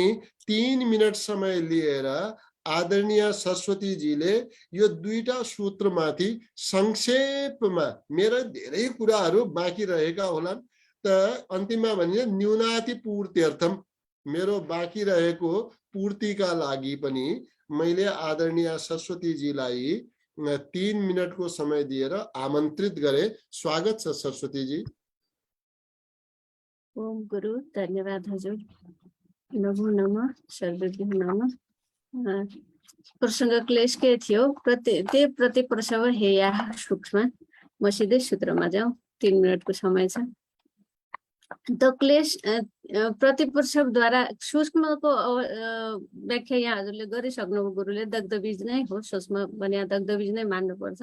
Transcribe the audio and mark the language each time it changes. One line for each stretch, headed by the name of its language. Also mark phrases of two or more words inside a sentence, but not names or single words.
Nepali: 3 मिनट समय लिएर आदरणीय सरस्वतीजीले यो 2टा सूत्रमाथि संक्षेपमा, मेरा धेरै कुराहरू बाँकी रहेका होलान्, त अन्तिममा भनिन्छ
Sanskrit: न्यूनाति पूर्त्यर्थम,
Nepali: मेरो बाँकी रहेको पूर्तिका लागि पनि मैले आदरणीय सरस्वतीजीलाई 3 मिनटको समय दिएर आमन्त्रित गरे। स्वागत छ सरस्वतीजी। ओम गुरु, धन्यवाद हजुर।
Sanskrit: नमो नमः, सर्वज्ञ नमः।
Nepali: प्रसङ्ग क्लेश के थियो?
Sanskrit: प्रति प्रसव हेया सूक्ष्म।
Nepali: म सिधै सूत्रमा जाउँ, 3 मिनटको समय छ। त क्लेश प्रतिप्रसवद्वारा सूक्ष्मको व्याख्या यहाँ हजुरले गरिसक्नु, गुरुले दग्धबीज नै हो, सूक्ष्म भने दग्धबीज नै मान्नुपर्छ।